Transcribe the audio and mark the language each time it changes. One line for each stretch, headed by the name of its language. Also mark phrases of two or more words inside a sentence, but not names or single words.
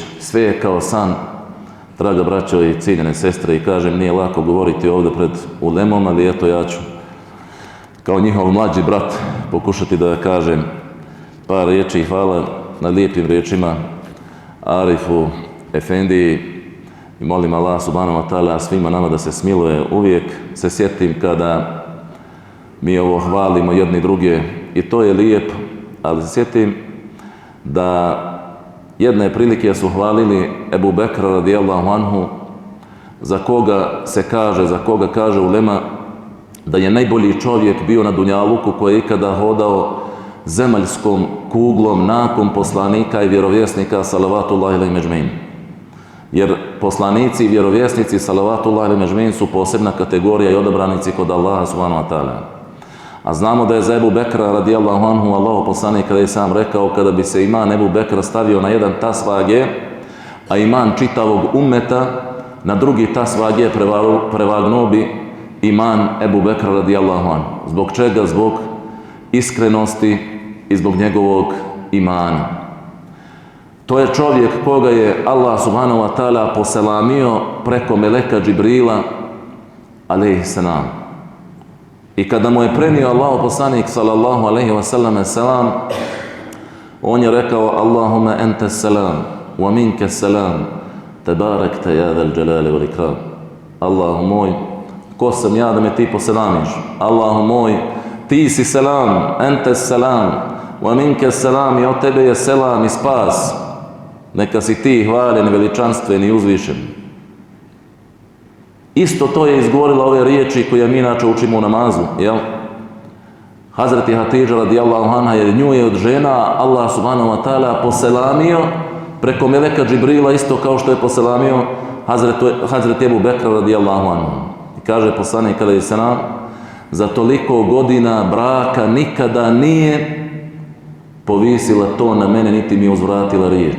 Bosnian: Sve je kao san, draga braćo i cijenjene sestre, i kažem, nije lako govoriti ovdje pred ulemom, ali eto, ja ću kao njihov mlađi brat pokušati da kažem par riječi i hvala na lijepim riječima Arifu Efendiji i molim Allah
Arabic: سبحانه وتعالى
Bosnian: svima nama da se smiluje. Uvijek se sjetim kada mi ovo hvalimo jedni druge i to je lijep, ali se sjetim da jedne prilike su hvalili Ebu Bekra
Arabic: رضي الله عنه,
Bosnian: za koga kaže ulema da je najbolji čovjek bio na dunjaluku koji je ikada hodao zemaljskom kuglom nakon poslanika i vjerovjesnika
Arabic: صلوات الله عليهم أجمعين.
Bosnian: Jer poslanici i vjerovjesnici
Arabic: صلوات الله أجمعين
Bosnian: su posebna kategorija i odabranici kod Allaha
Arabic: سبحانه وتعالى.
Bosnian: A znamo da je za Ebu Bekra
Arabic: رضي الله عنه
Bosnian: Allahu poslanik kada je sam rekao kada bi se iman Ebu Bekra stavio na jedan tas vage, a iman čitavog ummeta na drugi tas vage prevagnuo bi iman Ebu Bekra
Arabic: رضي الله عنه.
Bosnian: Zbog čega? Zbog iskrenosti i zbog njegovog imana. To je čovjek koga je Allah
Arabic: سبحانه وتعالى
Bosnian: poselamio preko meleka Džibrila
Arabic: عليه السلام.
Bosnian: I kada mu je prenio Allahu poslanik
Arabic: صلى الله عليه وسلم
Bosnian: selam, on je rekao:
Arabic: اللهم أنت السلام ومنك السلام تباركت يا ذا الجلال والإكرام.
Bosnian: Allahu moj, ko sam ja da me ti poselamiš? Allahu moj, ti si selam,
Arabic: أنت السلام ومنك السلام,
Bosnian: i od tebe je selam i spas. Neka si ti hvaljen, veličanstven i uzvišen. Isto to je izgovorila ove riječi koje mi inače učimo u namazu, jel? Hazreti Hatidža
Arabic: رضي الله عنها,
Bosnian: jer nju je od žena Allah
Arabic: سبحانه وتعالى
Bosnian: poselamio preko meleka Džibrila, isto kao što je poselamio Hazreti Ebu Bekra
Arabic: رضي الله عنه.
Bosnian: I kaže poslanik
Arabic: عليه السلام:
Bosnian: za toliko godina braka nikada nije povisila to na mene, niti mi uzvratila riječ.